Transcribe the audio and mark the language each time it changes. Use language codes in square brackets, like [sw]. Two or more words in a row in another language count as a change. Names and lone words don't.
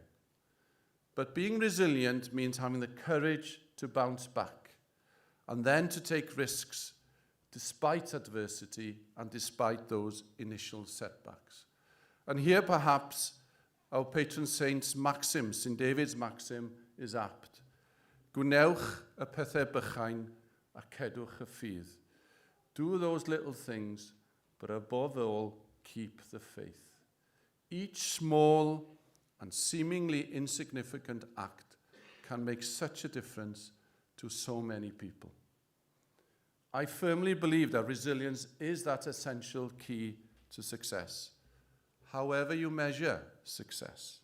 [en] But being resilient means having the courage to bounce back and then to take risks despite adversity and despite those initial setbacks. And here perhaps our patron saint's maxim, St David's maxim, is apt. [cy] Gwnewch y pethau bychain a cedwch y ffydd. [en] Do those little things, but above all, keep the faith. Each small and seemingly insignificant act can make such a difference to so many people. I firmly believe that resilience is that essential key to success, however you measure success.